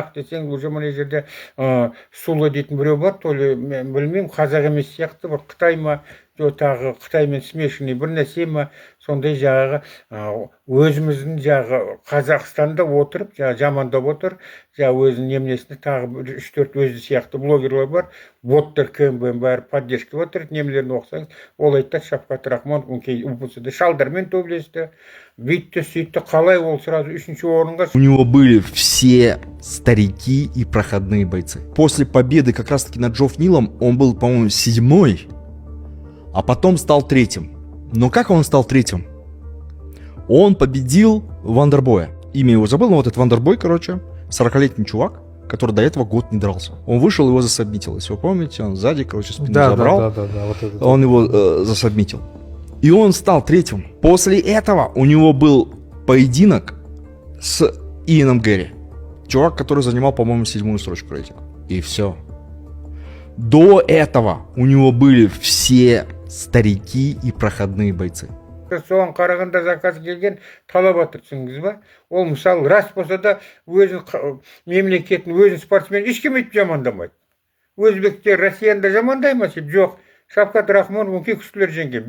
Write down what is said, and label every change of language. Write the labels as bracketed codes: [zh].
[kk] Нақ десең, уже мына жерде Сулы дейтін біреу бар, мен білмеймін, қазақ емес сияқты, бір Қытай ма, Қытаймен смешанный бір нәрсе ма, сондай өзіміздің Қазақстанда отырып, жамандап отыр, өзінің немнесінде тағы 3-4 өзі сияқты блогерлер бар, боттар КМБ бәрі поддержка отыр, немелерін оқысаңыз, ол айтты Шавкат Рахмонов УПЦ-де шалдармен төбелесті, бүйтті, сөйтті, қалай ол сразу 3-ші орынға. [ru] У него были все старики и проходные бойцы. После победы как раз-таки над Джофф Нилом он был, по-моему, 7-й, а потом стал 3-м. Но как он стал 3-м? Он победил Вандербоя. Имя его забыл, но вот этот Вандербой, 40-летний чувак, который до этого год не дрался. Он вышел, его засабмитил. Если вы помните, он сзади, спину забрал. Да, вот это. Он его засабмитил. И он стал 3-м. После этого у него был поединок с Иэном Гэри. Чувак, который занимал, по-моему, 7-ю строчку рейтинга. И все. До этого у него были все старики и проходные бойцы. [kk] соған қарағанда заказ келген талап атыр, түсіндіңіз ба? Ол мысалы рас болса да өзін мемлекеттің өзін спортсмен ешкім өйтіп жамандамайды. Өзбектер Россияны жамандай ма? Жоқ. Шавкат Рахмонов өңкей күштілер жеңген.